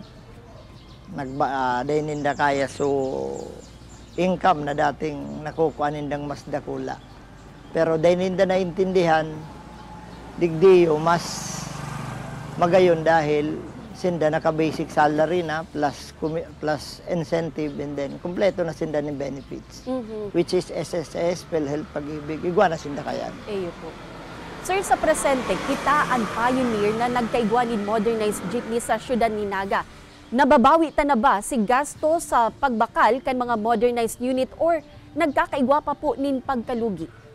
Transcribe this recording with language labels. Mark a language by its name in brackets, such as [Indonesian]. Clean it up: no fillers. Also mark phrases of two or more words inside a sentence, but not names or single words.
[Bikol] Di nila kaya so income na dating nakukuha nindang mas dakula. Pero di nila naintindihan, digdiyo mas magayon dahil sinda naka- [English] basic salary [Bikol] na [English] plus incentive and then [Bikol] kumpleto na sinda ng benefits. [English] Which is SSS, PhilHealth, Pag-ibig. [Bikol] Igwa na sinda kaya. Eyo po. Sir, sa presente, kita ang pioneer na nagkaigwanin [English] modernized jeepney [Bikol] sa syudad ni Naga. Nababawi ta na ba si gasto sa pagbakal kan mga [English] modernized unit [Bikol] or nagkakaigwa pa po nin pagkalugi?